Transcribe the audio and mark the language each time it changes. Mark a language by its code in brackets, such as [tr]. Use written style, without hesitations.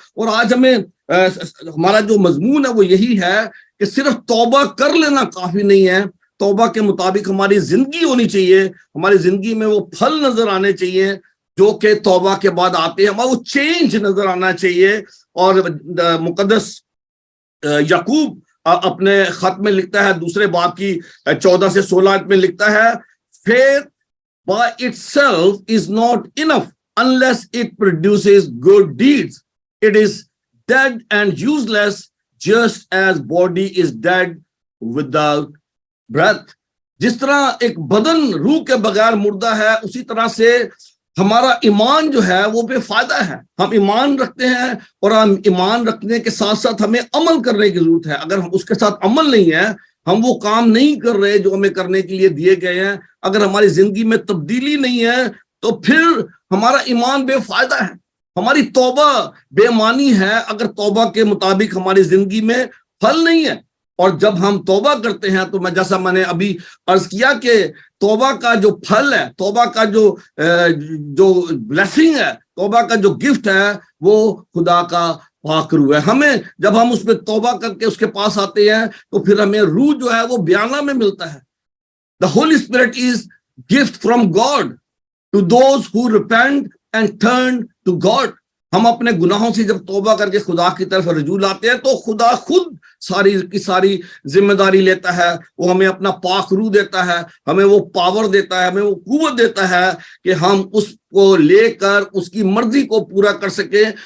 [ur] اور آج ہمیں ہمارا جو مضمون ہے وہ یہی ہے کہ صرف توبہ کر لینا کافی نہیں ہے, توبہ کے مطابق ہماری زندگی ہونی چاہیے, ہماری زندگی میں وہ پھل نظر آنے چاہیے جو کہ توبہ کے بعد آتے ہیں, ہمارا وہ چینج نظر آنا چاہیے. اور مقدس یعقوب اپنے خط میں لکھتا ہے 2 باب کی 14 سے 16 میں لکھتا ہے, [en] faith by itself is not enough unless it produces good deeds. It is dead and useless just as body is dead without breath. [ur] جس طرح ایک بدن روح کے بغیر مردہ ہے, اسی طرح سے ہمارا ایمان جو ہے وہ بے فائدہ ہے. ہم ایمان رکھتے ہیں اور ہم ایمان رکھنے کے ساتھ ساتھ ہمیں عمل کرنے کی ضرورت ہے. اگر ہم اس کے ساتھ عمل نہیں ہے, ہم وہ کام نہیں کر رہے جو ہمیں کرنے کے لیے دیے گئے ہیں, اگر ہماری زندگی میں تبدیلی نہیں ہے تو پھر ہمارا ایمان بے فائدہ ہے, ہماری توبہ بے معنی ہے اگر توبہ کے مطابق ہماری زندگی میں پھل نہیں ہے. اور جب ہم توبہ کرتے ہیں تو جیسا میں نے ابھی عرض کیا کہ توبہ کا جو پھل ہے, توبہ کا جو بلیسنگ ہے, توبہ کا جو گفٹ ہے وہ خدا کا پاک روح ہے. ہمیں جب ہم اس پہ توبہ کر کے اس کے پاس آتے ہیں تو پھر ہمیں روح جو ہے وہ بیانہ میں ملتا ہے. [en] The Holy Spirit is gift from God to those who repent and turn to God. [ur] ہم اپنے گناہوں سے جب توبہ کر کے خدا کی طرف رجوع لاتے ہیں تو خدا خود ساری کی ساری ذمہ داری لیتا ہے. وہ ہمیں اپنا پاک روح دیتا ہے, ہمیں وہ پاور دیتا ہے, ہمیں وہ قوت دیتا ہے کہ ہم اس کو لے کر اس کی مرضی کو پورا کر سکیں.